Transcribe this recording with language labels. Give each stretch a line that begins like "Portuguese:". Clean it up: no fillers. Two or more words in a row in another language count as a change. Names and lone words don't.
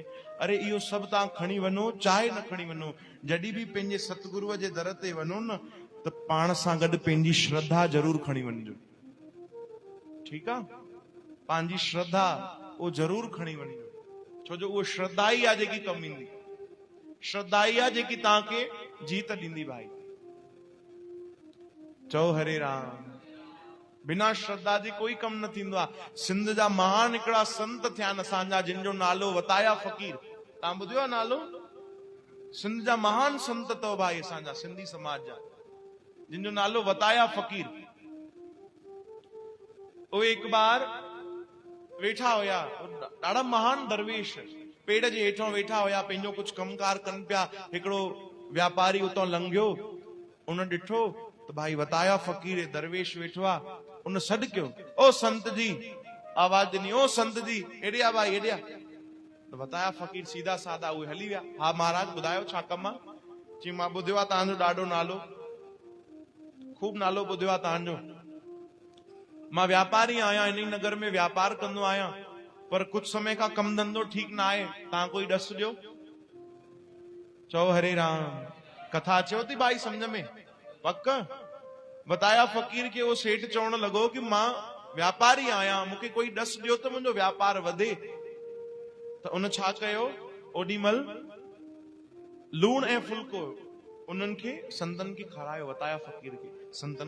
Sindhi: अरे इहो सभु तव्हां खणी वञो चाहे न खणी वञो, जॾहिं बि पंहिंजे सतगुरुअ जे दर ते वञो न, त पाण सां गॾु पंहिंजी श्रद्धा ज़रूर खणी वञिजो, ठीकु आहे? पंहिंजी श्रद्धा उहो ज़रूर खणी वञिजो, छो जो उहो श्रद्धा ई आहे जेकी कमु ईंदी, श्रद्धा ई आहे जेकी तव्हांखे जीत ॾींदी भाई। चओ हरे राम। बिना श्रद्धा जे कोई कम न थींदो आहे। सिंध जा महान हिकिड़ा संत थिया आहिनि असांजा, जिन जो नालो वताया फ़कीर, तव्हां ॿुधियो आहे नालो? सिंध जा महान संत अथव भाई असांजा सिंधी समाज जा, जिन जो नालो वताया फ़कीर। उहे हिकु बार वेठा हुया, ॾाढा महान दरवेश पेड़ जे हेठां वेठा हुया, पंहिंजो कुझु कमकार कनि पिया। हिकिड़ो व्यापारी उतां लंघियो, उन ॾिठो त भाई वताया फ़कीर दरवेश वेठो आहे, उन सॾु कयो, ओ संत जी, आवाज ॾिनी, ओ संत जी, हेॾे आ भाई, हेॾे आ। त वताया फ़कीर सीधा साधा उहे हली विया। हा महाराज ॿुधायो छा कमु आहे? चई मां ॿुधियो आहे तव्हांजो ॾाढो नालो, खूब नालो ॿुधियो आहे तव्हांजो, मां व्यापारी आहियां, इन नगर में व्यापार कंदो आहियां, पर कुझु समय खां कमु धंधो ठीकु न आहे, तव्हां कोई ॾस ॾियो। चओ हरे राम। कथा अचेव थी भाई सम्झ में? पक? वताया फ़कीर खे उहो सेठ चवण लॻो कि मां व्यापारी आहियां, मूंखे कोई ॾस ॾियो त मुंहिंजो व्यापार वधे। त उन छा कयो, ओॾी महिल लूण ऐं फुल्को उन्हनि खे संतनि खे खारायो, वताया फ़कीर खे।